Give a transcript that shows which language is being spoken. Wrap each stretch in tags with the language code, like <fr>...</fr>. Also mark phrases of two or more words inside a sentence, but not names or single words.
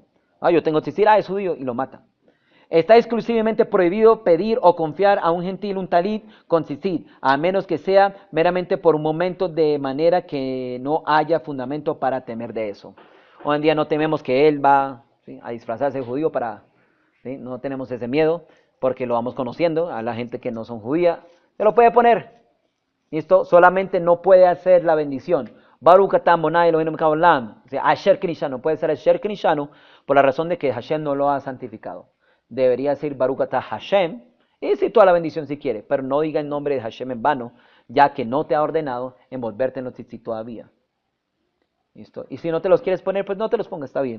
<es>Yo tengo tzitzit, es judío, y lo mata. Está exclusivamente prohibido pedir o confiar a un gentil un talit con tzitzit, a menos que sea meramente por un momento, de manera que no haya fundamento para temer de eso. Hoy en día no tememos que él va, ¿sí?, a disfrazarse de judío ¿sí? No tenemos ese miedo, porque lo vamos conociendo a la gente que no son judía. Se lo puede poner. ¿Listo? Solamente no puede hacer la bendición.</es> <he>ברוך אתה אדוני אלוהינו מלך העולם.</he> <es>O sea,</es> <he>אשר כנישנו.</he> <es>Puede ser</es> <he>אשר כנישנו</he> <es>por la razón de que Hashem no lo ha santificado. Debería decir</es> <he>ברוך אתה השם,</he> <es>y decir toda la bendición si quiere, pero no diga el nombre de Hashem en vano, ya que no te ha ordenado envolverte en los tzitzit todavía. ¿Listo? Y si no te los quieres poner, pues no te los pongas, está bien.</es>